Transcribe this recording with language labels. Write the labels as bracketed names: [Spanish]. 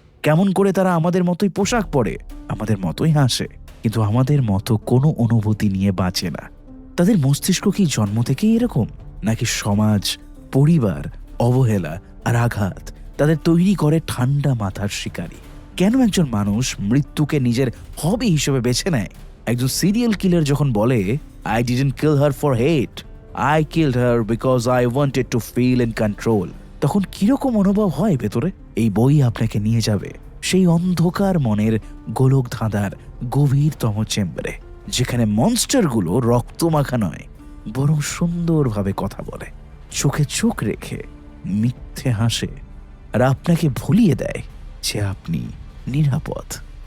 [Bangla] কেমন করে তারা আমাদের মতোই পোশাক পরে, আমাদের মতোই হাসে, কিন্তু আমাদের মতো কোনো অনুভূতি নিয়ে বাঁচে না? তাদের মস্তিষ্ক কি জন্ম থেকেই এরকম, নাকি সমাজ, পরিবার, অবহেলা আর আঘাত তাদের তৈরি করে ঠান্ডা মাথার শিকারী? কেন একজন মানুষ মৃত্যুকে নিজের হবি হিসেবে বেছে নেয়? একজন সিরিয়াল কিলার যখন বলে, [English] I didn't kill her for hate, I killed her because I wanted to feel in control, [Bangla] তখন কিরকম অনুভব হয় ভেতরে? এই বই আপনাকে নিয়ে যাবে সেই অন্ধকার মনের গোলক ধাঁধার গভীরতম চেম্বারে, যেখানে মনস্টারগুলো রক্তমাখা নয়, বরং সুন্দরভাবে কথা বলে, চোখে চোখ রেখে মিথ্যে হাসে আর আপনাকে ভুলিয়ে দেয় যে আপনি নিরাপদ।